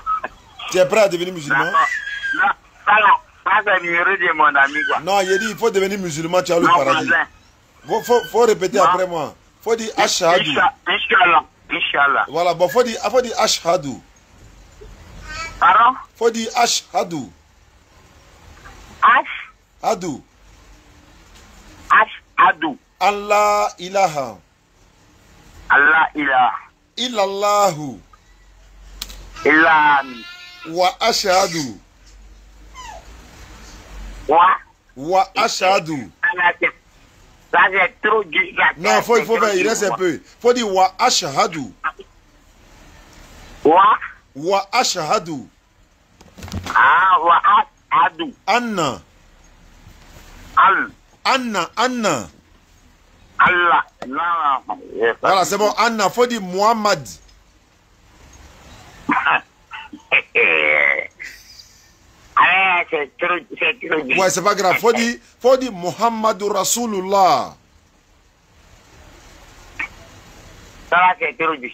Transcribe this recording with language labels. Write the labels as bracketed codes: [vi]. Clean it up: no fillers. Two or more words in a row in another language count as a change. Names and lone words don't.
[fr] Tu es prêt à devenir musulman? Non, ça c'est le numéro de mon ami, quoi. Non, il dit, il faut devenir musulman, tu vas au paradis. Faut répéter après moi. Faut dire Ashhadu. Inch'Allah. Voilà, bon, faut dire Ashhadu. Pardon? Faut dire Ashhadu. Ashhadu. [ar] الله إله. الله إله. Illallahu. Ilami. وأشهد. وأشهد. [fr] Ça c'est trop dur. Non, il faut faire, il reste un peu. Faut dire [ar] وأشهد. وأشهد. آه، وأشهد. أنا. أنا. Allah. [fr] Voilà, c'est bon. Anna, faut dire Muhammad. C'est trop dur. Ouais, c'est pas grave. Faut dire [ar] محمد رسول الله. [fr] Ça va, c'est trop dur.